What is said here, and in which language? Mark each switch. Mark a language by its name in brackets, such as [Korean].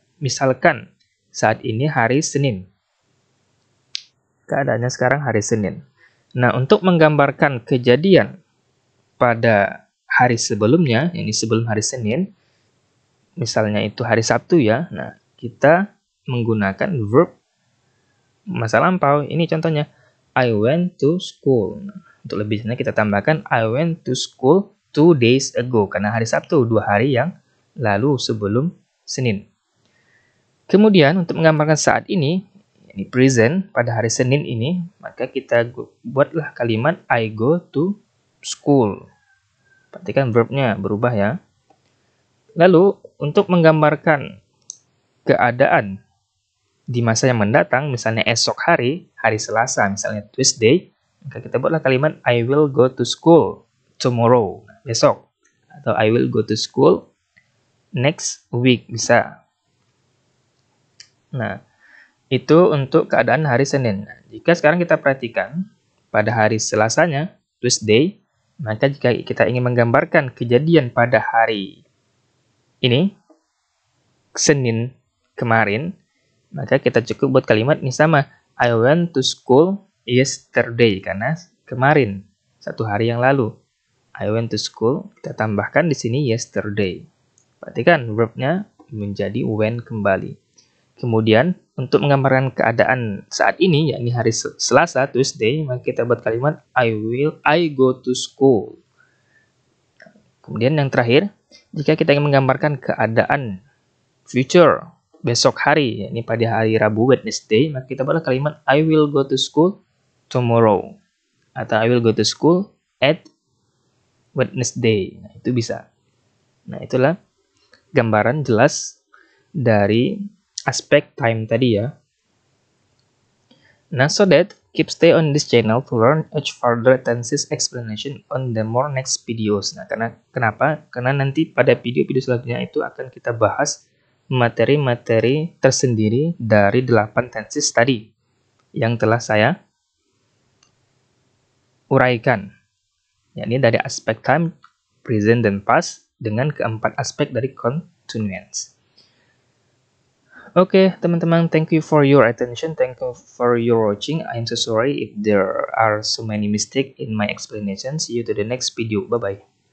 [Indonesian] Misalkan, saat ini hari Senin. Keadaannya sekarang hari Senin. Nah, untuk menggambarkan kejadian pada hari sebelumnya, ini sebelum hari Senin, misalnya itu hari Sabtu ya, nah, kita menggunakan verb masa lampau. [English] Ini contohnya, I went to school. [Indonesian] Nah, untuk lebihnya kita tambahkan, [English] I went to school 2 days ago, [Indonesian] karena hari Sabtu, 2 hari yang lalu sebelum Senin. Kemudian untuk menggambarkan saat ini present, pada hari Senin ini, maka kita buatlah kalimat [English] I go to school. [Indonesian] Perhatikan verbnya berubah ya. Lalu untuk menggambarkan keadaan di masa yang mendatang, misalnya esok hari, hari Selasa, misalnya Tuesday, maka kita buatlah kalimat [English] I will go to school tomorrow, [Indonesian] besok. [English] Atau I will go to school next week, bisa. [Indonesian] Nah, itu untuk keadaan hari Senin. Nah, jika sekarang kita perhatikan, pada hari Selasanya, Tuesday, maka jika kita ingin menggambarkan kejadian pada hari ini, Senin kemarin, maka kita cukup buat kalimat ini sama, [English] I went to school yesterday, [Indonesian] karena kemarin, 1 hari yang lalu. [English] I went to school, [Indonesian] kita tambahkan di sini [English] yesterday. [Indonesian] Perhatikan verbnya menjadi went kembali. Kemudian untuk menggambarkan keadaan saat ini, yakni hari Selasa, Tuesday, maka kita buat kalimat [English] I go to school. [Indonesian] Kemudian yang terakhir, jika kita ingin menggambarkan keadaan future, besok hari, yakni pada hari Rabu, Wednesday, maka kita buat kalimat [English] I will go to school tomorrow. Atau I will go to school at Wednesday. [Indonesian] Nah, itu bisa. Nah, itulah gambaran jelas dari aspek time tadi ya. [English] Nah, so that keep stay on this channel to learn each further tenses explanation on the more next videos. [Indonesian] Nah, kenapa? Karena nanti pada video-video selanjutnya itu akan kita bahas materi-materi tersendiri dari 8 tenses tadi yang telah saya uraikan. Yakni dari aspek time, present, dan past dengan keempat aspek dari continuance. [English] Oke, [Indonesian] teman-teman, [English] thank you for your attention. Thank you for your watching. I'm so sorry if there are so many mistakes in my explanation. See you to the next video. Bye-bye.